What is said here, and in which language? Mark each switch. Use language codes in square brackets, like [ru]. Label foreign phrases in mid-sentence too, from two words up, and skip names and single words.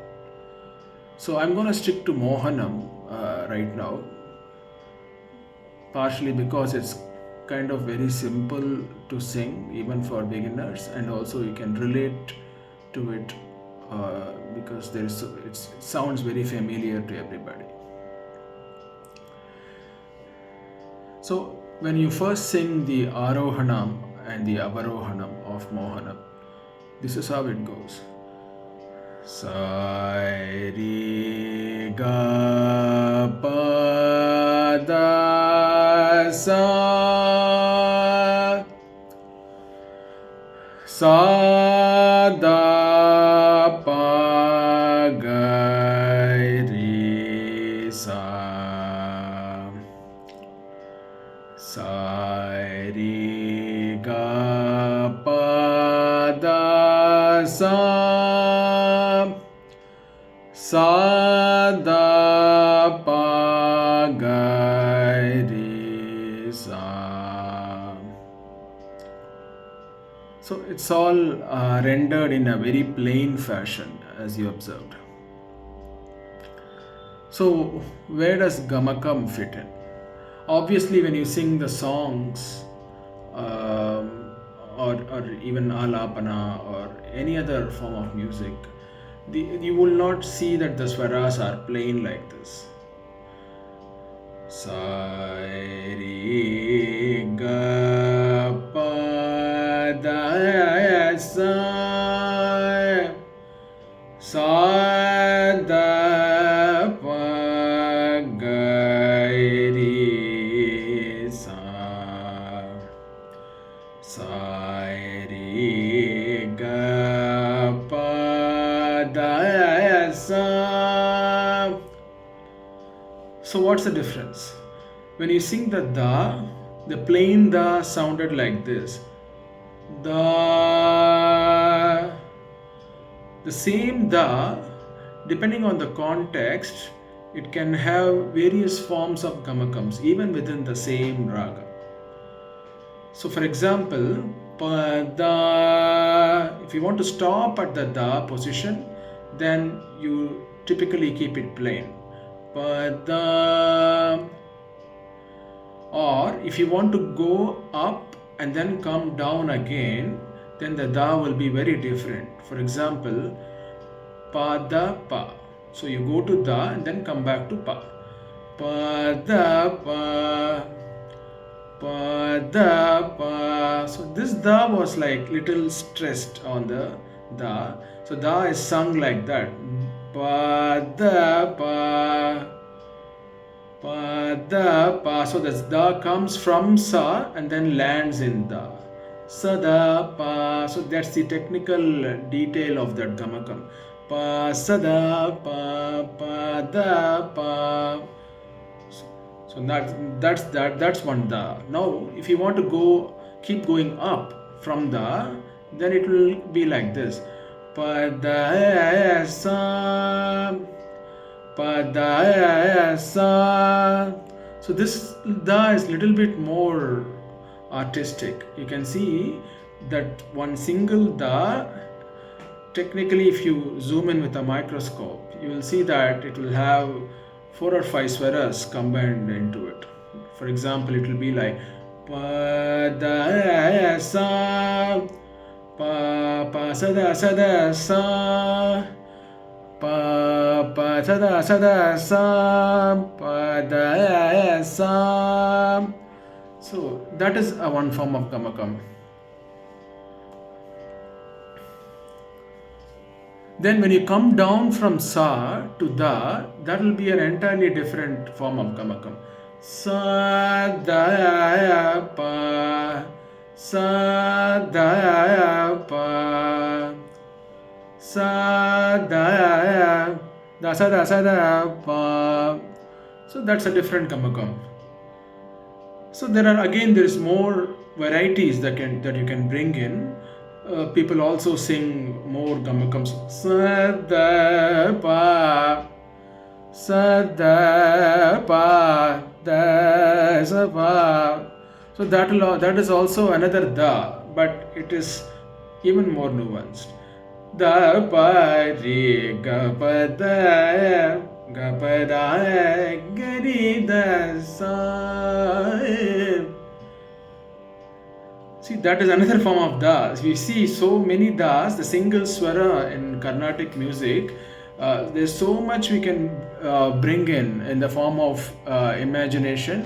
[en] So I'm going to stick to Mohanam right now, partially because it's kind of very simple to sing even for beginners, and also you can relate to it because it sounds very familiar to everybody. So when you first sing the Arohanam and the Avarohanam of Mohanam, this is how it goes. Sa ri ga pa da sa da pa ga ri sa ri ga pa da sa da pa ga ri sa. So it's all rendered in a very plain fashion, as you observed. So where does gamakam fit in? Obviously, when you sing the songs or even alapana or any other form of music, you will not see that the swaras are plain like this. Sa ri ga pa da sa da pa ga ri sa ri ga pa da sa. So what's the difference? When you sing the da, the plain da sounded like this. Da. The same da, depending on the context, it can have various forms of gamakams even within the same raga. So for example, pa da, if you want to stop at the da position, then you typically keep it plain. Pa da. Or if you want to go up and then come down again, then the da will be very different. For example, pa da pa. So you go to da and then come back to pa. Pa da pa. Pa da pa. So this da was like little stressed on the da. So da is sung like that. Pa da pa. Pa da pa. So this da comes from sa and then lands in da. Sa da pa. So that's the technical detail of that gamakam. Pa sa da pa pa da pa. So that's one da. Now if you want to keep going up from da, then it will be like this. Pa da sa pa, sa. So this da is little bit more artistic. You can see that one single da, technically if you zoom in with a microscope, you will see that it will have 4 or 5 swaras combined into it. For example, it will be like pa da sa, pa sada sada sa, pa sada sada sa, pa da sa. So that is a one form of gamakam. Then when you come down from sa to da, that will be an entirely different form of gamakam. Sa da pa, sa da pa, sa da sa da pa. So that's a different gamakam. So there is more varieties that you can bring in. People also sing more gamakams. Sa da pa, sa da pa, da sa pa. So that is also another da, but it is even more nuanced. Da pa re ga pa da, ga pa da ga re da sa. See, that is another form of das. We see so many das, the single swara in Carnatic music. There's so much we can bring in the form of imagination.